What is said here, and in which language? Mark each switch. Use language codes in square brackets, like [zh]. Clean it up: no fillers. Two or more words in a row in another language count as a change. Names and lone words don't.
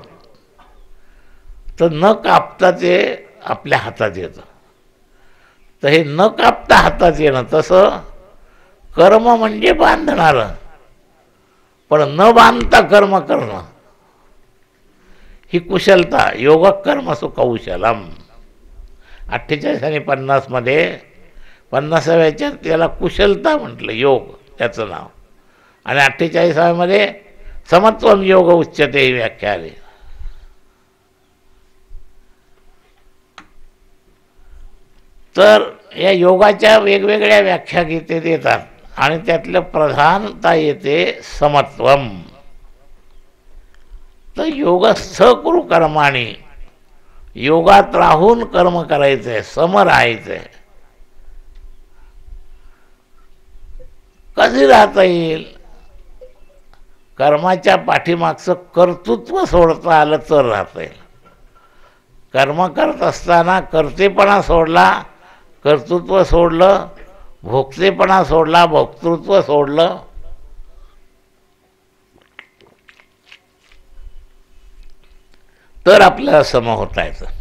[mr] तर न कापता ते आपल्या हातात येतं. तर हे न कापता हातात येणं, तसं कर्म म्हणजे बांधणारं, पण न बांधता कर्म करणं ही कुशलता. [sa] योग कर्मसु कौशलम. [mr] 48 आणि 50 मध्ये 50व्याच्यात त्याला कुशलता म्हटलं, योग त्याचं नाव. आणि 48व्यामध्ये [sa] समत्वम योग उच्यते [mr] ही व्याख्या आली. तर या योगाच्या वेगवेगळ्या व्याख्या गीतेत येतात आणि त्यातलं प्रधानता येते समत्वम. तर [sa] योगस्थ कुरु कर्माणी, [mr] योगात राहून कर्म करायचं आहे, सम राहायचं आहे. कधी राहता येईल? कर्माच्या पाठीमागचं कर्तृत्व सोडता आलं तर राहता येईल. कर्म करत असताना कर्तेपणा सोडला, कर्तृत्व सोडलं, भोक्तेपणा सोडला, भोक्तृत्व सोडलं, तर आपल्याला सम होता येतं.